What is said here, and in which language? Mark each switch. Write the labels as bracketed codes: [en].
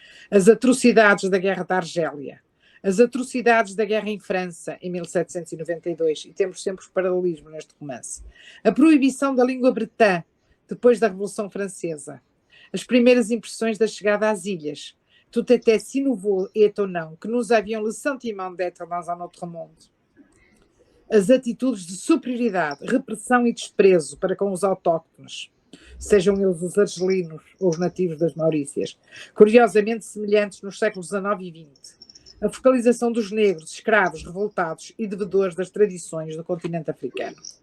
[pt] As atrocidades da Guerra da Argélia, as atrocidades da guerra em França, em 1792, e temos sempre o paralelismo neste romance. A proibição da língua bretã, depois da Revolução Francesa. As primeiras impressões da chegada às ilhas. [fr] Tout était si nouveau et étonnant que nous avions le sentiment d'être dans un autre monde. [pt] As atitudes de superioridade, repressão e desprezo para com os autóctones, sejam eles os argelinos ou os nativos das Maurícias, curiosamente semelhantes nos séculos XIX e XX. A focalização dos negros, escravos, revoltados e devedores das tradições do continente africano.